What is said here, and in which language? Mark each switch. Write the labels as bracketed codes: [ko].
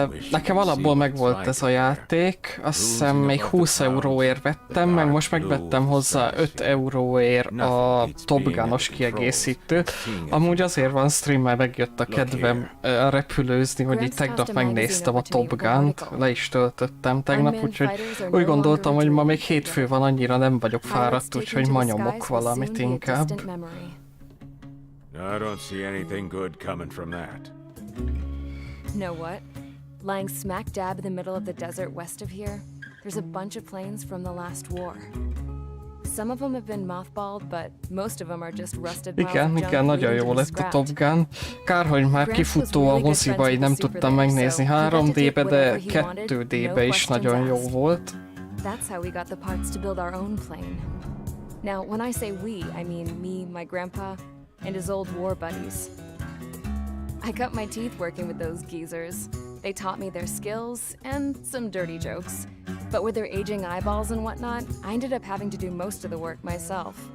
[hu] Nekem alapból megvolt ez a játék, azt hiszem még 20 euróért vettem, meg most megvettem hozzá 5 euróért a Top Gun-os kiegészítőt. Amúgy azért van stream, mert megjött a kedvem repülőzni, hogy így tegnap megnéztem a Top Gun-t, le is töltöttem tegnap, úgyhogy úgy gondoltam, hogy ma még hétfő van, annyira nem vagyok fáradt, úgyhogy ma nyomok valamit inkább. [en] I don't see anything good coming from that. Know what? Lying smack dab in the middle of the desert west of here, there's a bunch of planes from the last war. Some of them have been mothballed, but most of them are just rusted piles of junk [hu] Igen, nagyon jó lett a Top Gun. Kár, hogy már kifutó a moziba, így nem tudtam megnézni 3D-be, de 2D-be is nagyon jó volt. [en] That's how we got the parts to build our own plane. Now, when I say we, I mean me, my grandpa, and his old war buddies. I cut my teeth working with those geezers. They taught me their skills and some dirty jokes. But with their aging eyeballs and whatnot, I ended up having to do most of the work myself.